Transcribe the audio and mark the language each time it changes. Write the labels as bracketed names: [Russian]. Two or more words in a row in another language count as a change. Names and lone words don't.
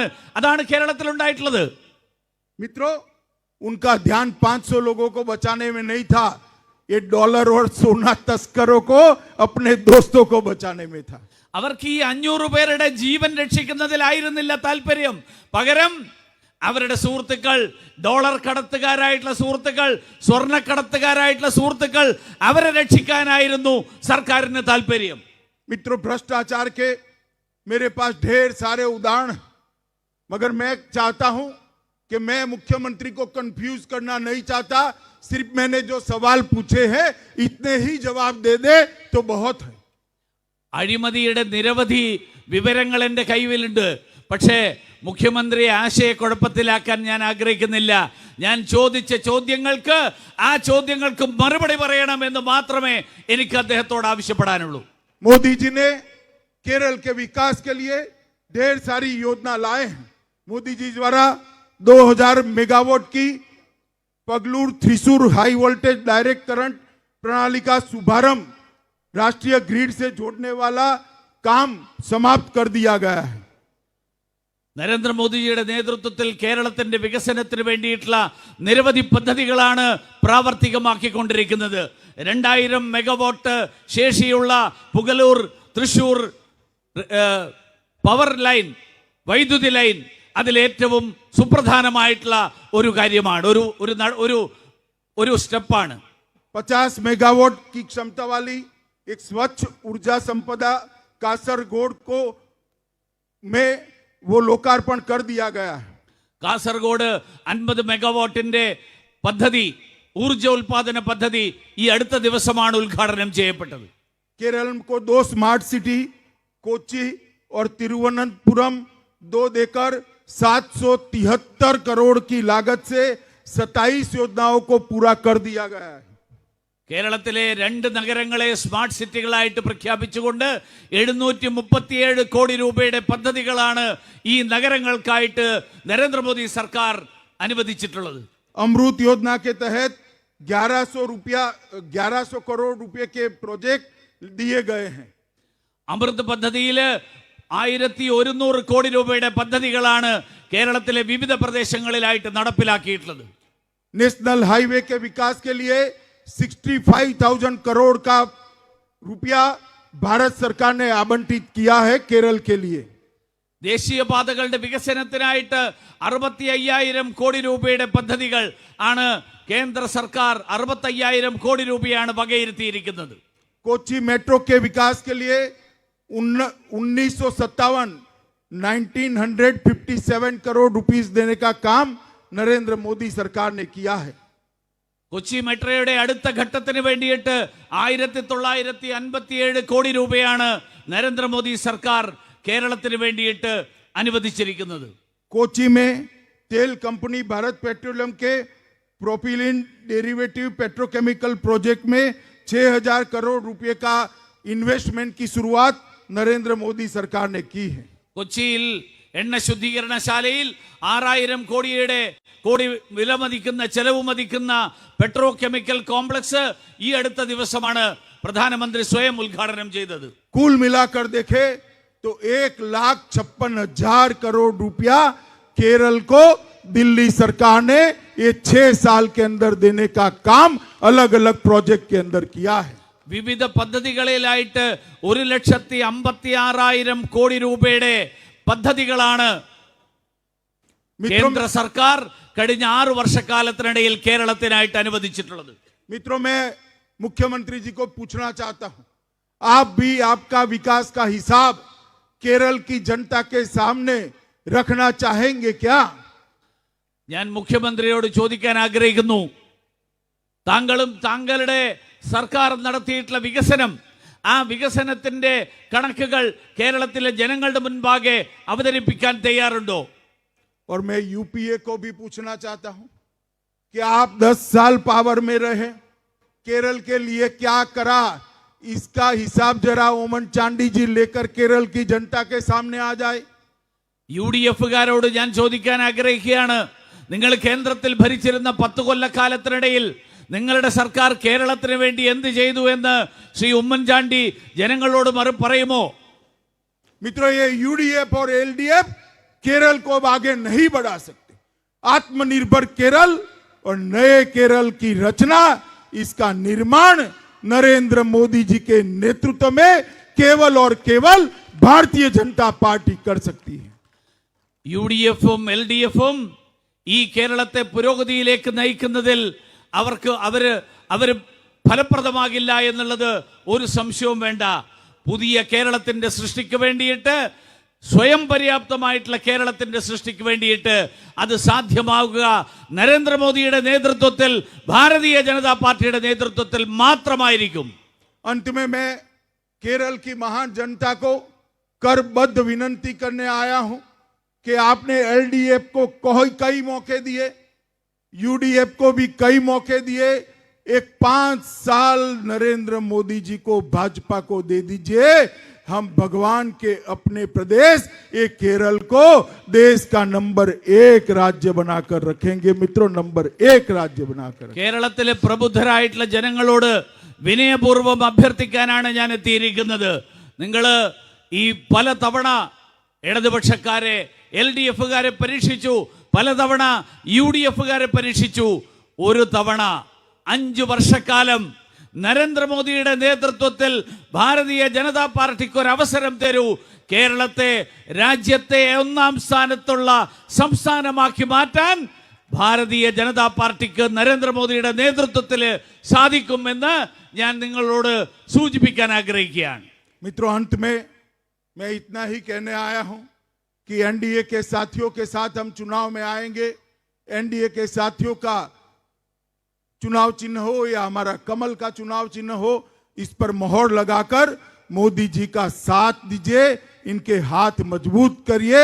[Malayalam] അതാണ് കേരളത്തിൽ ഉണ്ടായിട്ടുള്ളത്. [Hindi] मित्रों, उनका ध्यान 500 लोगों को बचाने में नहीं था, ये डॉलर और सोना तस्करों को अपने दोस्तों को बचाने में था. [Malayalam] അവർക്ക് ഈ 500 പേരുടെ ജീവൻ രക്ഷിക്കുന്നതിലായിരുന്നില്ല താല്പര്യം. പകരം അവരുടെ സുഹൃത്തുക്കൾ, ഡോളർ കടത്തുകാരായിട്ടുള്ള സുഹൃത്തുക്കൾ, സ്വർണ്ണക്കടത്തുകാരായിട്ടുള്ള സുഹൃത്തുക്കൾ, അവരെ രക്ഷിക്കാനായിരുന്നു സർക്കാരിന് താല്പര്യം. [Hindi] मित्रों, भ्रष्टाचार के मेरे पास ढेर सारे उदाहरण, मगर मैं चाहता हूं कि मैं मुख्यमंत्री को कंफ्यूज करना नहीं चाहता. सिर्फ मैंने जो सवाल पूछे हैं इतने ही जवाब दे दे तो बहुत है. [Malayalam] അഴിമതിയുടെ നിരവധി വിവരങ്ങൾ എൻ്റെ കൈവിലുണ്ട്. പക്ഷേ മുഖ്യമന്ത്രിയെ ആശയക്കുഴപ്പത്തിലാക്കാൻ ഞാൻ ആഗ്രഹിക്കുന്നില്ല. ഞാൻ ചോദിച്ച ചോദ്യങ്ങൾക്ക് ആ ചോദ്യങ്ങൾക്ക് മറുപടി പറയണമെന്ന് മാത്രമേ എനിക്ക് അദ്ദേഹത്തോട് ആവശ്യപ്പെടാനുള്ളൂ. [Hindi] मोदी जी ने केरल के विकास के लिए ढेर सारी योजना लाए हैं. मोदी जी द्वारा 2000 मेगावाट की पगलूर थ्रिसूर [English] high voltage direct current [Hindi] प्रणाली का शुभारंभ राष्ट्रीय ग्रिड से जोड़ने वाला काम समाप्त कर दिया गया है. [Malayalam] നരേന്ദ്രമോദിജിയുടെ നേതൃത്വത്തിൽ കേരളത്തിന്റെ വികസനത്തിന് വേണ്ടിയിട്ടുള്ള നിരവധി പദ്ധതികളാണ് പ്രാവർത്തികമാക്കിക്കൊണ്ടിരിക്കുന്നത്. 2000 മെഗാവാട്ട് ശേഷിയുള്ള പുഗലൂർ തൃശൂർ [English] power line, [Malayalam] വൈദ്യുതി ലൈൻ അതിലേറ്റവും സുപ്രധാനമായിട്ടുള്ള ഒരു കാര്യമാണ്, ഒരു സ്റ്റെപ്പാണ്. [Hindi] 50 मेगावाट की क्षमता वाली एक स्वच्छ ऊर्जा संपदा कासरगोड को में वो लोकार्पण कर दिया गया है. [Malayalam] കാസർഗോഡ് 50 മെഗാവാട്ടിന്റെ പദ്ധതി, ഊർജ ഉൽപാദന പദ്ധതി ഈ അടുത്ത ദിവസമാണ് ഉദ്ഘാടനം ചെയ്യപ്പെട്ടത്. [Hindi] केरल को 2 [English] smart city [Hindi] कोच्चि और तिरुवनंतपुरम 2 देकर 773 करोड़ की लागत से 27 योजनाओं को पूरा कर दिया गया है. [Malayalam] കേരളത്തിലെ 2 നഗരങ്ങളെ സ്മാർട്ട് സിറ്റികളായിട്ട് പ്രഖ്യാപിച്ചുകൊണ്ട് 737 കോടി രൂപയുടെ പദ്ധതികളാണ് ഈ നഗരങ്ങൾക്കായിട്ട് നരേന്ദ്രമോദി സർക്കാർ അനുവദിച്ചിട്ടുള്ളത്. [Hindi] अमृत योजना के तहत 1100 करोड़ रुपए के प्रोजेक्ट दिए गए हैं. [Malayalam] അമൃത് പദ്ധതിയിൽ 1100 കോടി രൂപയുടെ പദ്ധതികളാണ് കേരളത്തിലെ വിവിധ പ്രദേശങ്ങളിലായിട്ട് നടപ്പിലാക്കിയിട്ടുള്ളത്. [English] national highway [Hindi] के विकास के लिए 65,000 करोड़ का रुपया भारत सरकार ने आवंटित किया है केरल के लिए. [Malayalam] ദേശീയപാതകളുടെ വികസനത്തിനായിട്ട് 65,000 കോടി രൂപയുടെ പദ്ധതികൾ ആണ് കേന്ദ്ര സർക്കാർ 65,000 കോടി രൂപയാണ് വകയിരുത്തിയിരിക്കുന്നത്. [Hindi] कोची मेट्रो के विकास के लिए 1957 करोड़ रुपीस देने का काम नरेंद्र मोदी सरकार ने किया है. [Malayalam] കൊച്ചി മെട്രോയുടെ അടുത്ത ഘട്ടത്തിന് വേണ്ടിയിട്ട് 1957 കോടി രൂപയാണ് നരേന്ദ്രമോദി സർക്കാർ കേരളത്തിന് വേണ്ടിയിട്ട് അനുവദിച്ചിരിക്കുന്നത്. [Hindi] कोची में तेल कंपनी भारत पेट्रोलियम के [English] propylene derivative petrochemical project [Hindi] में 6,000 करोड़ रुपए का इन्वेस्टमेंट की शुरुआत नरेंद्र मोदी सरकार ने की है. [Malayalam] കൊച്ചിയിൽ എണ്ണ ശുദ്ധീകരണശാലയിൽ 6,000 കോടി വില മതിക്കുന്ന ചെലവ് മതിക്കുന്ന [English] petro chemical complex [Malayalam] ഈ അടുത്ത ദിവസമാണ് പ്രധാനമന്ത്രി സ്വയം ഉദ്ഘാടനം ചെയ്തത്. [Hindi] कुल मिलाकर देखे तो 1,56,000 करोड़ रुपया केरल को दिल्ली सरकार ने ये 6 साल के अंदर देने का काम अलग अलग प्रोजेक्ट के अंदर किया है. [Malayalam] വിവിധ പദ്ധതികളിലായിട്ട് 1,56,000 കോടി രൂപയുടെ പദ്ധതികളാണ് കേന്ദ്ര സർക്കാർ കഴിഞ്ഞ 6 വർഷക്കാലത്തിനിടയിൽ കേരളത്തിനായിട്ട് അനുവദിച്ചിട്ടുള്ളത്. [Hindi] मित्रों, मैं मुख्यमंत्री जी को पूछना चाहता हूं, आप भी आपका विकास का हिसाब केरल की जनता के सामने रखना चाहेंगे क्या? [Malayalam] ഞാൻ മുഖ്യമന്ത്രിയോട് ചോദിക്കാൻ ആഗ്രഹിക്കുന്നു, താങ്കളും താങ്കളുടെ സർക്കാർ നടത്തിയിട്ടുള്ള വികസനം, ആ വികസനത്തിന്റെ കണക്കുകൾ കേരളത്തിലെ ജനങ്ങളുടെ മുൻപാകെ അവതരിപ്പിക്കാൻ തയ്യാറുണ്ടോ? [Hindi] और मैं यूपीए को भी पूछना चाहता हूं कि आप 10 साल पावर में रहे, केरल के लिए क्या करा, इसका हिसाब जरा ओमन चांडी जी लेकर केरल की जनता के सामने आ जाए. [Malayalam] UDF-കാരോട് ഞാൻ ചോദിക്കാൻ ആഗ്രഹിക്കുകയാണ്, നിങ്ങൾ കേന്ദ്രത്തിൽ ഭരിച്ചിരുന്ന 10 കൊല്ലക്കാലത്തിനിടയിൽ നിങ്ങളുടെ സർക്കാർ കേരളത്തിന് വേണ്ടി എന്ത് ചെയ്തു എന്ന് ശ്രീ ഉമ്മൻചാണ്ടി ജനങ്ങളോട് പറയുമോ? [Hindi] मित्रों, ये यूडीएफ और एलडीएफ केरल को अब आगे नहीं बढ़ा सकते. आत्मनिर्भर केरल और नए केरल की रचना, इसका निर्माण नरेंद्र मोदी जी के नेतृत्व में केवल और केवल भारतीय जनता पार्टी कर सकती है. [Malayalam] UDF-ഉം LDF-ഉം ഈ കേരളത്തെ പുരോഗതിയിലേക്ക് നയിക്കുന്നതിൽ അവര് ഫലപ്രദമാകില്ല എന്നുള്ളത് ഒരു സംശയവും വേണ്ട. പുതിയ കേരളത്തിന്റെ സൃഷ്ടിക്ക് വേണ്ടിയിട്ട്, സ്വയം പര്യാപ്തമായിട്ടുള്ള കേരളത്തിന്റെ സൃഷ്ടിക്ക് വേണ്ടിയിട്ട് അത് സാധ്യമാവുക നരേന്ദ്രമോദിയുടെ നേതൃത്വത്തിൽ, ഭാരതീയ ജനതാ പാർട്ടിയുടെ നേതൃത്വത്തിൽ മാത്രമായിരിക്കും. [Hindi] अंत में मैं केरल की महान जनता को करबद्ध विनंती करने आया हूं कि आपने एलडीएफ को कई मौके दिए, यूडीएफ को भी कई मौके दिए. एक 5 साल नरेंद्र मोदी जी को, भाजपा को दे दीजिए. हम भगवान के अपने प्रदेश एक केरल को देश का नंबर 1 राज्य बनाकर रखेंगे. मित्रों, नंबर 1 राज्य बनाकर. [Malayalam] കേരളത്തിലെ പ്രബുദ്ധരായിട്ടുള്ള ജനങ്ങളോട് വിനയപൂർവ്വം അഭ്യർത്ഥിക്കാനാണ് ഞാൻ എത്തിയിരിക്കുന്നത്. നിങ്ങൾ ഈ പലതവണ ഇടതുപക്ഷക്കാരെ, LDF-കാരെ പരീക്ഷിച്ചു, പലതവണ UDF-കാരെ പരീക്ഷിച്ചു. ഒരു തവണ 5 വർഷക്കാലം നരേന്ദ്രമോദിയുടെ നേതൃത്വത്തിൽ ഭാരതീയ ജനതാ പാർട്ടിക്ക് ഒരു അവസരം തരൂ. കേരളത്തെ രാജ്യത്തെ 1ാം സ്ഥാനത്തുള്ള സംസ്ഥാനമാക്കി മാറ്റാൻ ഭാരതീയ ജനതാ പാർട്ടിക്ക് നരേന്ദ്രമോദിയുടെ നേതൃത്വത്തിൽ സാധിക്കുമെന്ന് ഞാൻ നിങ്ങളോട് സൂചിപ്പിക്കാൻ ആഗ്രഹിക്കുകയാണ്. [Hindi] मित्रों, अंत में मैं इतना ही कहने आया हूं कि एनडीए के साथियों के साथ हम चुनाव में आएंगे. एनडीए के साथियों का चुनाव चिन्ह हो या हमारा कमल का चुनाव चिन्ह हो, इस पर मोहर लगाकर मोदी जी का साथ दीजिए, इनके हाथ मजबूत करिए.